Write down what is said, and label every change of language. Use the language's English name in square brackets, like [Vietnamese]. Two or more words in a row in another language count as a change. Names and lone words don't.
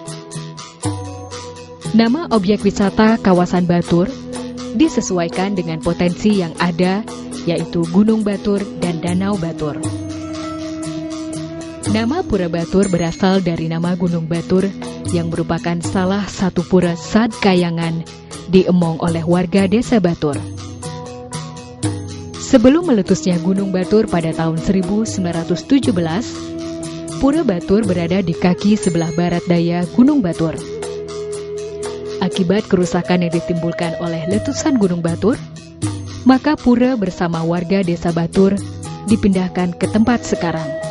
[Indonesian] Nama objek wisata kawasan Batur disesuaikan dengan potensi yang ada, yaitu Gunung Batur dan Danau Batur. Nama Pura Batur berasal dari nama Gunung Batur yang merupakan salah satu pura Sadkayangan diemong oleh warga desa Batur. Sebelum meletusnya Gunung Batur pada tahun 1917, Pura Batur berada di kaki sebelah barat daya Gunung Batur. Akibat kerusakan yang ditimbulkan oleh letusan Gunung Batur, maka pura bersama warga desa Batur dipindahkan ke tempat sekarang.